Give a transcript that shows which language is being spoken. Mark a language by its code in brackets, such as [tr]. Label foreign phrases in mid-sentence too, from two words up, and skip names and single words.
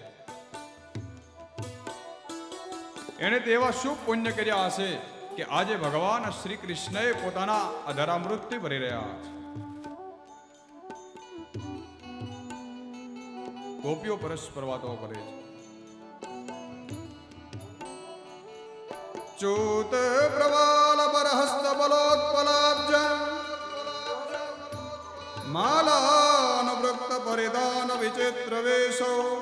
[gu] એને તેવા શું પુણ્ય કર્યા હશે કે આજે ભગવાન શ્રી કૃષ્ણએ પોતાના અધરામૃતથી ભરી રહ્યા છે. ગોપીઓ પરસ્પર વાતો કરે છે. [sa] चूत प्रवाल बरहस्त बलोत्पलाब्ज मालानुवृत्त परिधान विचित्र वेशो